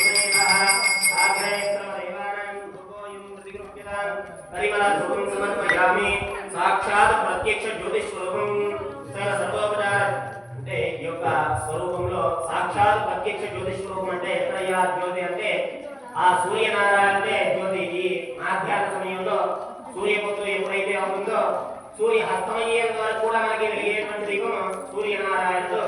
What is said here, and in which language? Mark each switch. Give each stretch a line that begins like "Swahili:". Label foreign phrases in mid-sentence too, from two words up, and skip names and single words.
Sanskrit: परिमल धूपं समर्पयामि साक्षात् प्रत्यक्ष ज्योतिष स्वरूपं सर्वोपचार
Telugu: అంటే ఈ యొక్క స్వరూపంలో సాక్షాత్ ప్రత్యక్ష జ్యోతిష్ స్వరూపం అంటే ఎక్కడయ్యా జ్యోతి అంటే ఆ సూర్యనారాయణే జ్యోతి. ఈ మధ్యాహ్న సమయంలో సూర్యపుత్రుడు ఎప్పుడైతే అవుతుందో సూర్య హస్తమయ్యేంత వరకు కూడా మనకి వెలిగేటువంటి దీపం సూర్యనారాయణుడు.